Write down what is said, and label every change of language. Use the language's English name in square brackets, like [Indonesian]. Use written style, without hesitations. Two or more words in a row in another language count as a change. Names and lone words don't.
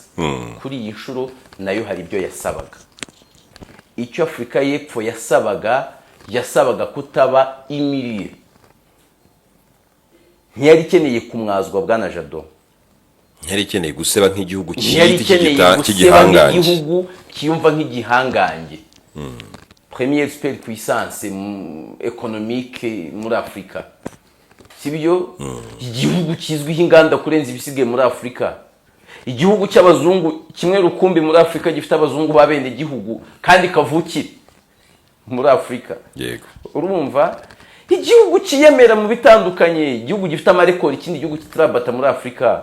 [Kinyarwanda] Kuri iyi nshuro nayo hari ibyo yasabaga. Icyo Afrika y'Epfo yasabaga kutaba imiriye. Ntiyari ikeneye kumwazwa Bwana Jado. Ntiyari ikeneye guseba nk'igihugu cy'igihangange. Igihugu kiyumva nk'igihangange. [French] Première superpuissance économique muri Afrika. [Kinyarwanda] Sibyo? Igihugu kizwiho inganda kurenza ibisigaye muri Afrika. Igihugu cy'abazungu kimwe rukumbi muri Afrika gifite abazungu babende igihugu kandi kavukire muri Afrika. Yego. Urumva? Igihugu kiyemera mu bitandukanye, igihugu gifite amarekord, ikindi gihugu kitarabata muri Afrika.